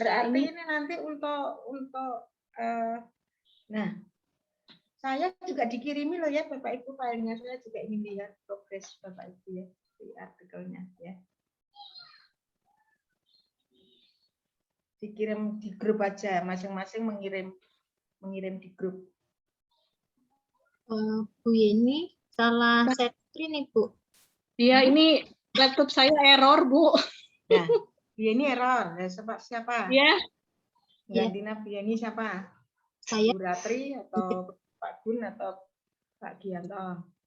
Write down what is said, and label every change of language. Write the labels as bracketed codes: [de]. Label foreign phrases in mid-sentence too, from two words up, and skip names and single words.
[id] Berarti ini nanti untuk nah, saya juga dikirimi loh ya Bapak Ibu filenya, saya juga ingin lihat progres Bapak Ibu ya di artikelnya ya. Dikirim di grup aja, masing-masing mengirim di grup. Bu Yeni salah [en] share screen [id] Ibu. Iya, ini laptop saya error, Bu. Ya, Bu Yeni error. Siapa? Iya. Gantinya Bu Yeni siapa? Saya. Bu Ratri atau Pak Gun atau Pak Gianto?